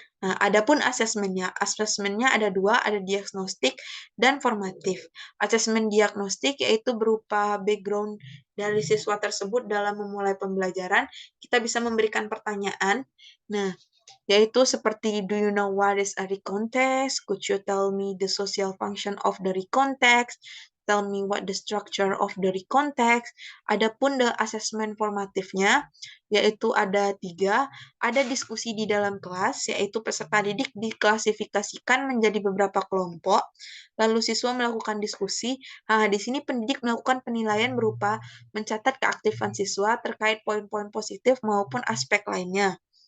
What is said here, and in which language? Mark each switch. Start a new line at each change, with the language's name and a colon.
Indonesian: Nah, adapun asesmennya ada 2, ada diagnostik dan formatif. Asesmen diagnostik yaitu berupa background dari siswa tersebut dalam memulai pembelajaran. Kita bisa memberikan pertanyaan. Nah, yaitu seperti
English: do you know what is a recontext? Could you tell me the social function of the recontext? Tell me what the structure of the recontext.
Indonesian: Adapun
English: the assessment
Indonesian: formatifnya, yaitu ada 3, ada diskusi di dalam kelas, yaitu peserta didik diklasifikasikan menjadi beberapa kelompok, lalu siswa melakukan diskusi. Nah, di sini pendidik melakukan penilaian berupa mencatat keaktifan siswa terkait poin-poin positif maupun aspek lainnya.